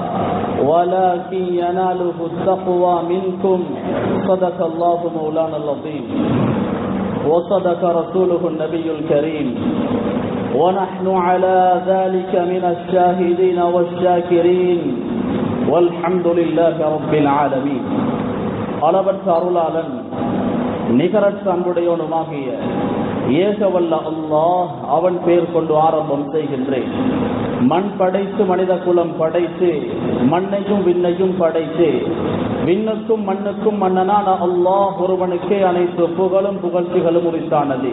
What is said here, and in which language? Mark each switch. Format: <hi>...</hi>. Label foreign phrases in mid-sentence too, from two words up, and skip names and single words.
<ar>ولكن يناله التقوى منكم صدق الله مولانا العظيم وصدق رسوله النبي الكريم ونحن على ذلك من الشاهدين والشاكرين والحمد لله رب العالمين.</ar> <ta>அளவற்ற அருளாளன் நிகரற்ற அன்புடையவனுமாகிய ஏகவல்ல அல்லாஹ் அவன் பெயர் கொண்டு ஆரம்பம் செய்கின்றேன். மண் படைத்து மனித குலம் படைத்து மண்ணையும் விண்ணையும் படைத்து விண்ணுக்கும் மண்ணுக்கும் மன்னனான அல்லாஹ் ஒருவனுக்கே அனைத்து புகழும் புகழ்ச்சிகளும் உரித்தானது.</ta>